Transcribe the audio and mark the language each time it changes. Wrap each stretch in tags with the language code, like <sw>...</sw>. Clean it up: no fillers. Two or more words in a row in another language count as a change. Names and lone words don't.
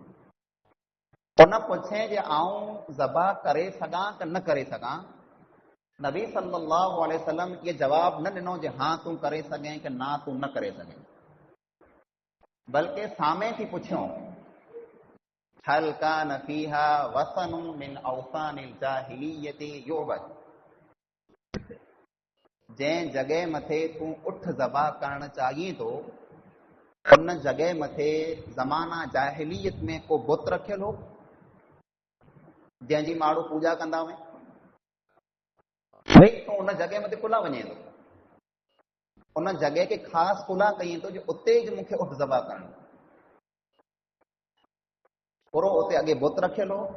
<sd>उन पुछे जे आउं ज़बा करे सघां कि न करे सघां. नबी</sd> <ar>صلى الله عليه وسلم</ar> <sd>ये जवाब न ॾिनो जे हाँ तूं करे सघें कि ना तूं न करे सघें, बल्कि सामे थी पुछियो</sd> <ar>هل كان فيها وثن من أوثان الجاهلية يعبد,</ar> <sd>जंहिं जॻह मथे तूं उठ ज़बा करणु चाहीं थो उन जॻह मथे ज़माना जाहिलियत में को बुत रखियल हो जंहिंजी माण्हू पूॼा कंदा हुआ, भई तूं उन जॻह मथे कुला वञे थो, उन जॻह खे ख़ासि कुला कई थो जो उते ज मूंखे उठ ज़बा करणु, पूरो उते अॻे बुत रखियल हो।</sd>